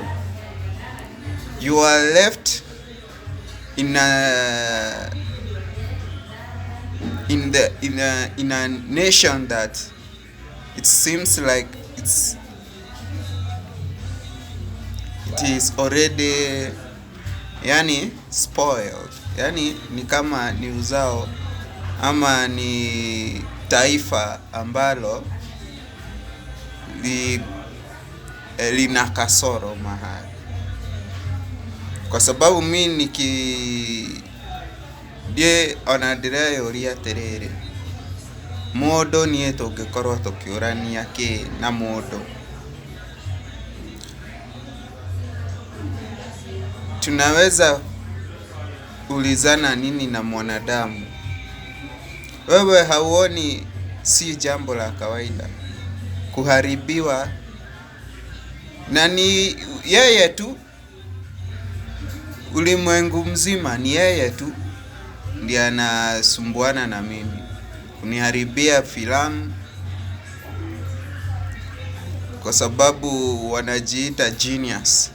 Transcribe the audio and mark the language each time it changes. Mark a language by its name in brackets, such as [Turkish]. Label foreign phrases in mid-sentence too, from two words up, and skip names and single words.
[English] You are left in a nation that it seems like it is already spoiled. [Swahili] Ni kama ni uzao ama ni taifa ambalo lina kasoro mahali. [Kikuyu] Kwa sababu mimi ona ndĩreyũria atĩrĩrĩ, mũndũ niĩ tũngĩkorwo tũkĩũrania kĩ na mũndũ? [Swahili] Tunaweza ulizana nini na mwanadamu? Wewe hauoni si jambo la kawaida kuharibiwa na ni yeye tu ulimwengu mzima ni yeye tu ndiye anasumbuana na mimi kuniharibia filamu, kwa sababu wanajiita genius.